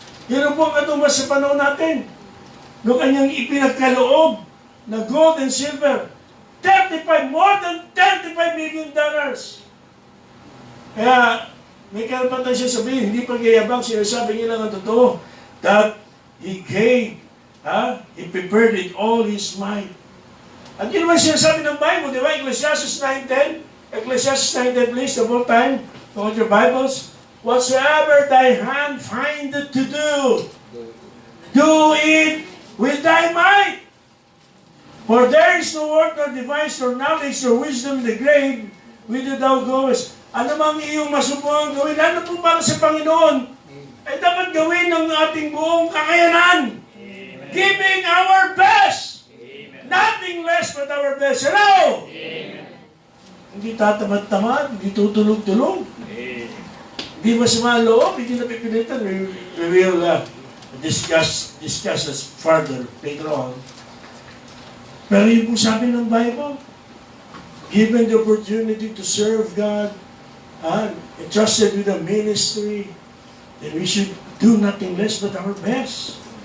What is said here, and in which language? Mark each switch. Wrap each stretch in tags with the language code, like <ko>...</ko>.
<tl>Yan po ang katumbas sa panahon natin. Noong kanyang ipinagkaloob na gold and silver,</tl> <en>more than $35 million.</en> <tl>Kaya, May karapatan siya sabihin, hindi pagyayabang, sinasabi niya lang ang totoo.</tl> <en>That He gave, He prepared it all His might.</en> <tl>At yun naman sinasabi ng Bible, di ba?</tl> <en>Ecclesiastes 9:10. Ecclesiastes 9:10, please, the whole time. Hold your Bibles. Whatsoever thy hand findeth to do it with thy might. For there is no work, nor device, nor knowledge, nor wisdom in the grave, whither thou goest.</en> <tl>Ano mang iyong masubukan gawin, ano po para sa Panginoon, ay dapat gawin ng ating buong kakayanan.</tl> <en>Amen. Giving our best. Amen. Nothing less but our best.</en> <tl>Hello! Amen. Hindi tatamad-tamad, hindi tutulog-tulog. Hindi masama ang loob, hindi napipilitan.</tl> <en>We will discuss this further later on.</en> <tl>Pero yung kung sabi ng Bible,</tl> <en>given the opportunity to serve God, entrusted with a ministry, then we should do nothing less but our best.</en>